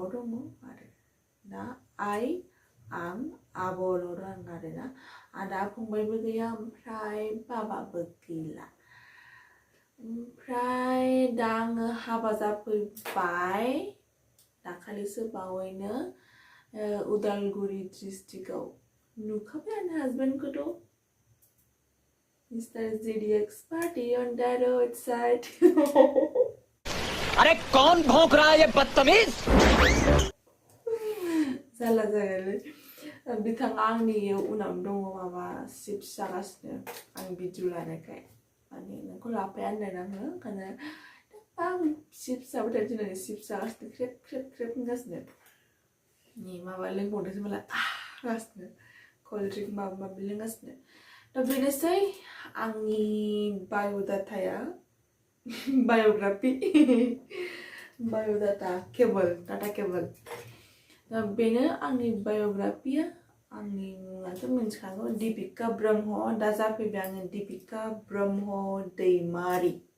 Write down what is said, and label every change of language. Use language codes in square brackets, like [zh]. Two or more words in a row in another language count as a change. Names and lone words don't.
[brx] दङ आरो दा आं आब'ल' दं आरोना आदा फंबायबो गैया ओमफ्राय बाबाबो गैला ओमफ्राय दा आङो हाबा जाफैबाय दाखालिसो बावैनो उदालगुरि डिस्ट्रिक्टआव नुखाबायानो हाजबेन्डखौथ' मिस्टार जीडीएक्स [en] party on the road side [hi] अरे कौन भौंक रहा है ये बदतमीज [brx] जाला जायालै बिथाङा आंनि उनाव दङ माबा चिप्स जागासिनो आं भिडिअ लानायखाय माने नोंखौ लाफाया होनदों आङो ओंखायनो आं चिप्स जाबाय थायो दिनै चिप्स जागासिनो ख्रेब ख्रेब ख्रेब होनगासिनो नि माबा लोंबावदोंसो माला गासिनो [en] cold drink [brx] माबा माबि लोंगासिनो दा बेनोसै आंनि बाय'डाटाया बाय'ग्राफि बाय'डाटा [en] data cable [brx] दा बेनो आंनि बाय'ग्राफिया आंनि मुङाथ' मिन्थिखागौ दिबिका ब्रह्म दा जाफैबाय आङो दिबिका ब्रह्म दैमारि